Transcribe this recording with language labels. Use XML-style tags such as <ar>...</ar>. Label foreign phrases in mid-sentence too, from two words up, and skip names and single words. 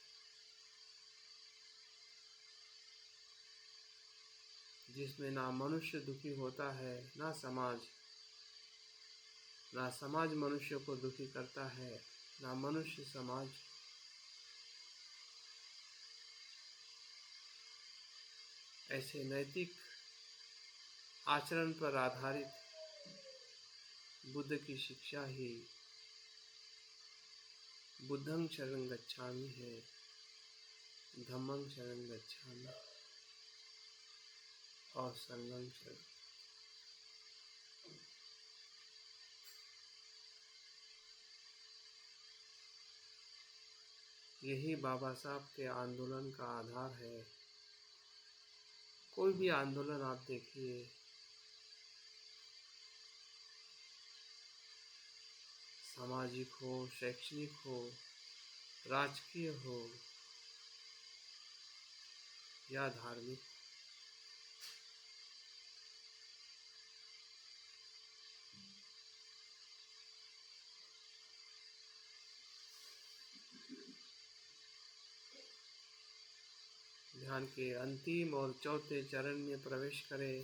<hi>जिसमें ना मनुष्य दुखी होता है, ना समाज मनुष्य को दुखी करता है, ना मनुष्य समाज। ऐसे नैतिक आचरण पर आधारित बुद्ध की शिक्षा ही</hi> <pi>बुद्धं शरणं गच्छामि</pi> <hi>है,</hi> <pi>धम्मं शरणं गच्छामि</pi> <hi>और</hi> <pi>संघं शरणं।</pi> <hi>यही बाबा साहब के आंदोलन का आधार है। कोई भी आंदोलन आप देखिए, सामाजिक हो, शैक्षणिक हो, राजकीय हो या धार्मिक, ध्यान के अंतिम और चौथे चरण में प्रवेश करें।</hi>